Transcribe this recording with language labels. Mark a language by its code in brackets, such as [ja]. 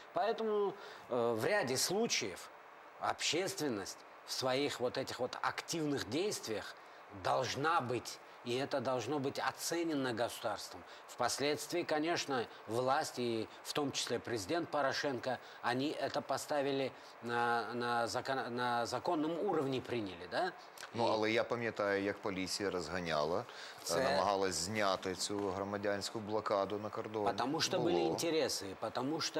[ru] Поэтому в ряде случаев общественность в своих вот этих вот активных действиях должна быть, и это должно быть оценено государством. Впоследствии, конечно, власть, и в том числе президент Порошенко, они это поставили на законном уровне, приняли, да? [uk] Ну, але я пам'ятаю, як поліція розганяла, намагалась зняти цю громадянську блокаду на кордоні. [ru] Потому что были интересы, потому что...